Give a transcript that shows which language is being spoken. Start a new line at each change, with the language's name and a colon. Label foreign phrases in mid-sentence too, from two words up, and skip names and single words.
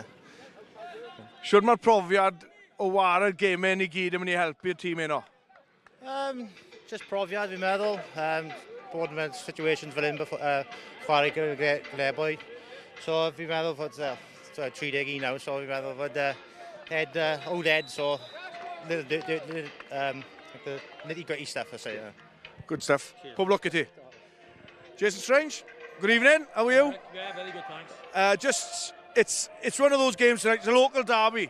Welsh: Siwr mae'r profiad o war y gemau ni gyd yn mynd i helpu'r tîm heno? Just profiad, fi'n meddwl. Bod mewn situations fel un chwarae gyda Ebbw. So fi'n meddwl fod 31 nawr, so fi'n meddwl fod
English: old head, so nitty-gritty stuff, I say. Yeah. Good stuff.
Welsh: Pob luck i ti.
English: Jason Strange, good evening. How are you? Yeah, very good, thanks. It's one of those games tonight. It's a local derby.